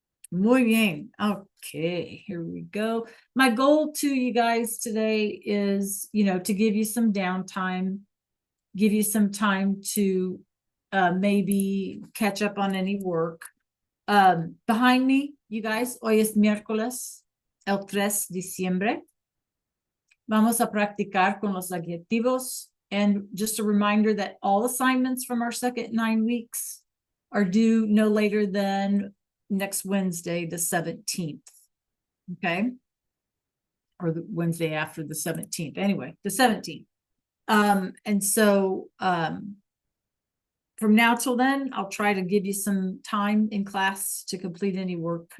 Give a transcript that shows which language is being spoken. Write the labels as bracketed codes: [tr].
[es] Muy bien. [en] Okay, here we go. My goal to you guys today is, to give you some downtime, give you some time to maybe catch up on any work. Behind me, you guys, [es] hoy es miércoles, el 3 de diciembre. Vamos a practicar con los adjetivos. [en] And just a reminder that all assignments from our second 9 weeks are due no later than next Wednesday, the 17th. Okay. Or the Wednesday after the 17th. Anyway, the 17th. And so from now till then, I'll try to give you some time in class to complete any work.